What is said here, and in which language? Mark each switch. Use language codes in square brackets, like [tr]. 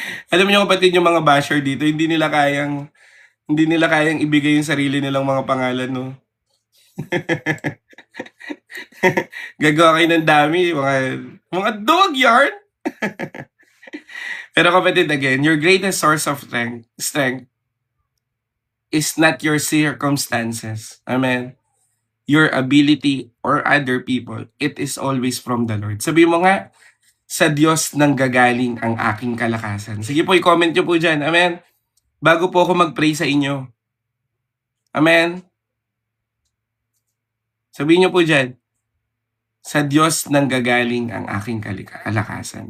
[tl] Alam niyo kapatid, yung mga basher dito, hindi nila kayang ibigay yung sarili nilang mga pangalan, no? Gagawa kayo ng dami, mga dog yarn. Pero kapatid, [en] again, your greatest source of strength is not your circumstances. Amen. Your ability or other people. It is always from the Lord. [tl] Sabi mo nga, sa Diyos nang gagaling ang aking kalakasan. Sige po, i-comment nyo po dyan. Amen. Bago po ako mag-pray sa inyo. Amen. Sabihin nyo po dyan, sa Diyos nang gagaling ang aking kalakasan.